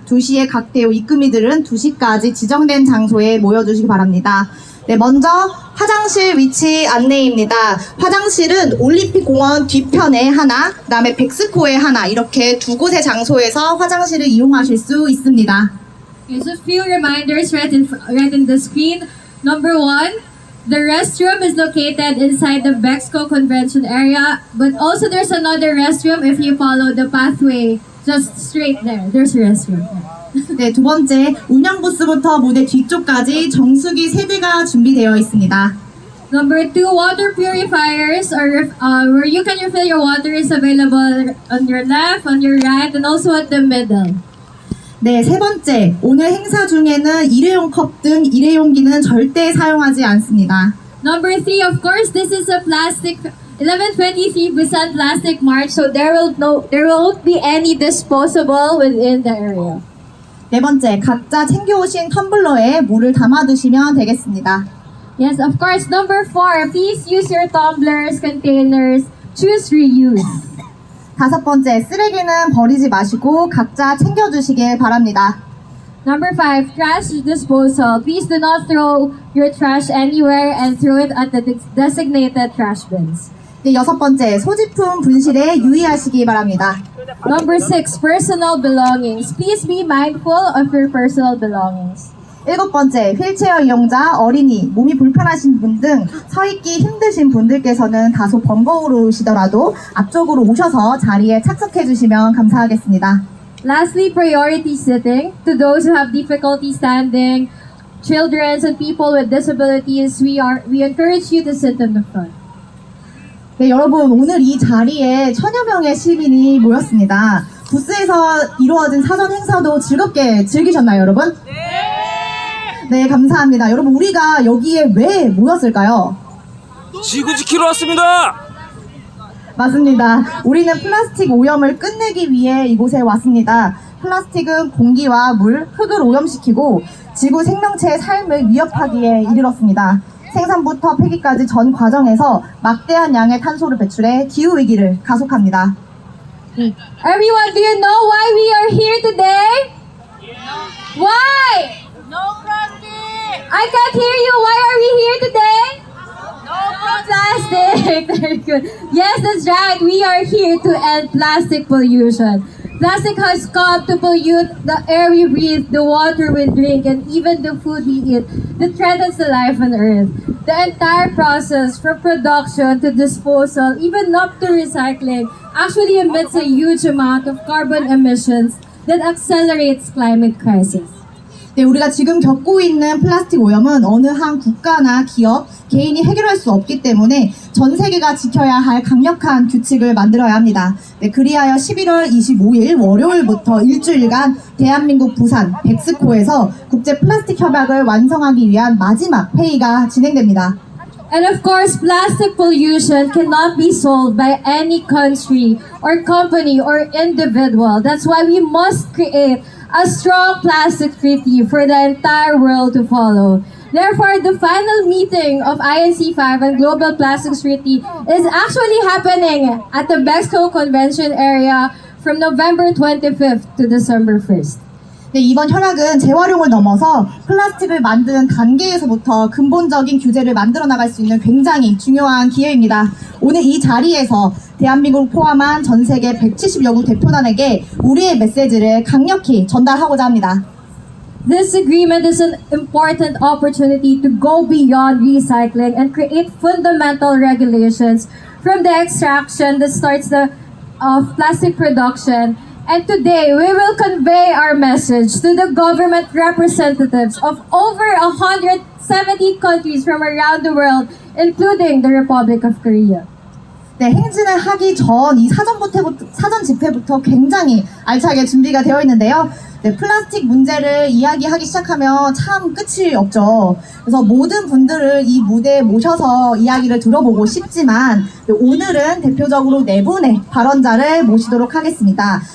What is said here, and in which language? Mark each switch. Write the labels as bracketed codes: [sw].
[ko] 2시에 각 대호 입금이들은 2시까지 지정된 장소에 모여주시기 바랍니다. 네, 먼저 화장실 위치 안내입니다. 화장실은 올림픽공원 뒤편에 하나, 그 다음에 백스코에 하나, 이렇게 두 곳의 장소에서 화장실을 이용하실 수 있습니다. [en] Here's a few reminders right in the screen. Number 1, the restroom is located inside the Bexco Convention area, but also there's another restroom if you follow the pathway just straight there. There's a restroom. [ko] 네, 두 번째, 운영 부스부터 무대 뒤쪽까지 정수기 3대가 준비되어 있습니다. [en] Number 2, water purifiers where you can refill your water is available on your left, on your right, and also at the middle. [ko] 네, 세 번째, 오늘 행사 중에는 일회용 컵 등 일회용기는 절대 사용하지 않습니다. [en] Number 3, of course, this is a plastic 1123 Busan Plastic March, so there won't be any disposable within the area. [ko] 네 번째, 각자 챙겨오신 텀블러에 물을 담아두시면 되겠습니다. [en] Yes, of course. Number 4, please use your tumblers, containers, choose reuse. [ko] 다섯 번째, 쓰레기는 버리지 마시고 각자 챙겨주시길 바랍니다. [en] Number 5, trash disposal. Please do not throw your trash anywhere and throw it at the designated trash bins. [ko] 네, 여섯 번째, 소지품 분실에 유의하시기 바랍니다. [en] Number 6, personal belongings. Please be mindful of your personal belongings. [ko] 일곱 번째, 휠체어 이용자, 어린이, 몸이 불편하신 분 등 서 있기 힘드신 분들께서는 다소 번거로우시더라도 앞쪽으로 오셔서 자리에 착석해 주시면 감사하겠습니다. [en] Lastly, priority sitting. To those who have difficulty standing, children and people with disabilities, we encourage you to sit in the front. [ko] 네, 여러분, 오늘 이 자리에 천여 명의 시민이 모였습니다. 부스에서 이루어진 사전 행사도 즐겁게 즐기셨나요, 여러분? 네, 감사합니다. 여러분, 우리가 여기에 왜 모였을까요? 지구 지키러 왔습니다. 맞습니다. 우리는 플라스틱 오염을 끝내기 위해 이곳에 왔습니다. 플라스틱은 공기와 물, 흙을 오염시키고 지구 생명체의 삶을 위협하기에 이르렀습니다. 생산부터 폐기까지 전 과정에서 막대한 양의 탄소를 배출해 기후위기를 가속합니다. [en] Everyone, do you know why we are here today? Why? No plastic! I can't hear you. Why are we here today? No plastic. Very good. Yes, that's right. We are here to end plastic pollution. Plastic has come to pollute the air we breathe, the water we drink, and even the food we eat that threatens the life on Earth. The entire process, from production to disposal, even up to recycling, actually emits a huge amount of carbon emissions that accelerates climate crisis. [ko] 네, 우리가 지금 겪고 있는 플라스틱 오염은 어느 한 국가나 기업, 개인이 해결할 수 없기 때문에 전 세계가 지켜야 할 강력한 규칙을 만들어야 합니다. 네, 그리하여 11월 25일 월요일부터 일주일간 대한민국 부산 백스코에서 국제 플라스틱 협약을 완성하기 위한 마지막 회의가 진행됩니다. [en] And of course, plastic pollution cannot be solved by any country or company or individual. That's why we must create a strong plastic treaty for the entire world to follow. Therefore, the final meeting of INC5 and Global Plastics Treaty is actually happening at the Bexco Convention area from November 25th to December 1st. [ko] 네, 이번 협약은 재활용을 넘어서 플라스틱을 만드는 단계에서부터 근본적인 규제를 만들어 나갈 수 있는 굉장히 중요한 기회입니다. 오늘 이 자리에서 대한민국을 포함한 전 세계 170여 국 대표단에게 우리의 메시지를 강력히 전달하고자 합니다. [en] This agreement is an important opportunity to go beyond recycling and create fundamental regulations from the extraction that starts of plastic production. And today, we will convey our message to the government representatives of over 170 countries from around the world, including the Republic of Korea. [ko] 네, 행진을 하기 전 이 사전 집회부터 굉장히 알차게 준비가 되어 있는데요. 네, 플라스틱 문제를 이야기하기 시작하면 참 끝이 없죠. 그래서 모든 분들을 이 무대에 모셔서 이야기를 들어보고 싶지만 네, 오늘은 대표적으로 4분의 발언자를 모시도록 하겠습니다.